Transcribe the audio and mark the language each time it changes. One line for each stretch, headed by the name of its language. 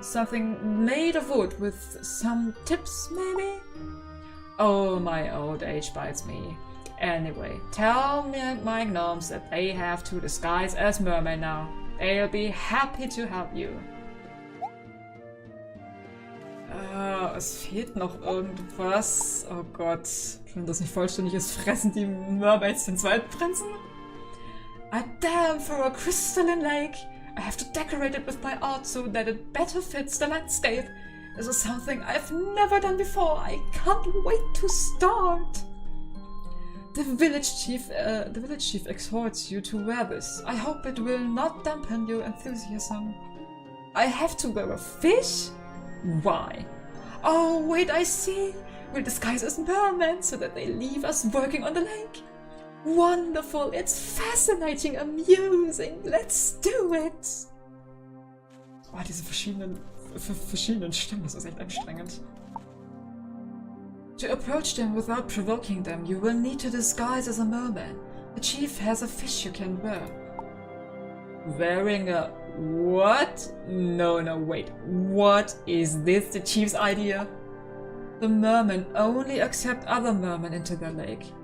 English: Something made of wood with some tips, maybe? Oh, my old age bites me. Anyway, tell me my gnomes that they have to disguise as mermen now. They'll be happy to help you.
German: Es fehlt noch irgendwas. Oh Gott. Wenn das nicht vollständig ist, fressen die Mermaids den zweiten Prinzen?
English: A dam for a crystalline lake. I have to decorate it with my art so that it better fits the landscape. This is something I've never done before. I can't wait to start. The village chief exhorts you to wear this. I hope it will not dampen your enthusiasm. I have to wear a fish? Why? Oh, wait, I see. We'll disguise as mermen so that they leave us working on the lake. Wonderful, it's fascinating, amusing. Let's do it.
German: Oh, diese verschiedenen Stimmen, das ist echt anstrengend.
English: To approach them without provoking them, you will need to disguise as a merman. The chief has a fish you can wear. Wearing a... what? No, wait. What? Is this the chief's idea? The mermen only accept other mermen into their lake.